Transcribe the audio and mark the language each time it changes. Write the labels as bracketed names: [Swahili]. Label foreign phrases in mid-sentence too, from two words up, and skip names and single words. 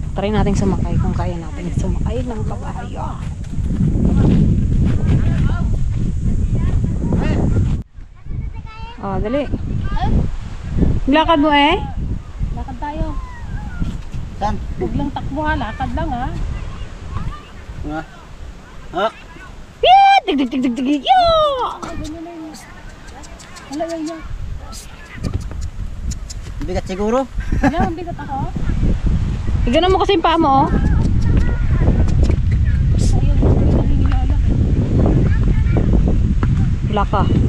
[Filipino] Try natin sumakay kung kaya natin sumakay ng kabayo. Oh, dali. Lakad mo eh? Lakad tayo. Saan? Huwag lang takbo ha. Lakad lang ha. Ah. [English] Yeah! Dig dig dig dig dig. Yo! [Filipino] Wala yan yan. Bigat siguro. Wala, ang bigat ako. Igano mo kasi yung paa mo oh. Ayun, nangingilalak. Wala ka.